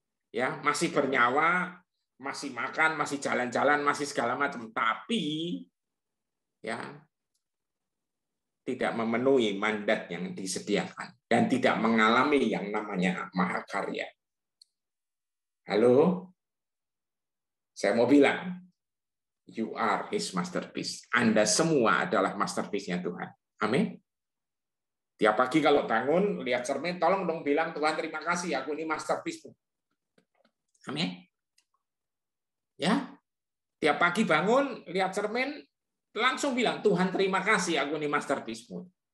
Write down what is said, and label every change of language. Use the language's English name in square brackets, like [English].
[Indonesian] Ya, masih bernyawa, masih makan, masih jalan-jalan, masih segala macam, tapi ya tidak memenuhi mandat yang disediakan dan tidak mengalami yang namanya mahakarya. Halo? Saya mau bilang, [English] you are his masterpiece. [Indonesian] Anda semua adalah masterpiece-nya Tuhan. Amin. Tiap pagi kalau bangun, lihat cermin, tolong dong bilang, Tuhan terima kasih, aku ini masterpiece-mu. Amin. Ya, tiap pagi bangun, lihat cermin, langsung bilang, Tuhan terima kasih, aku ini masterpiece-mu.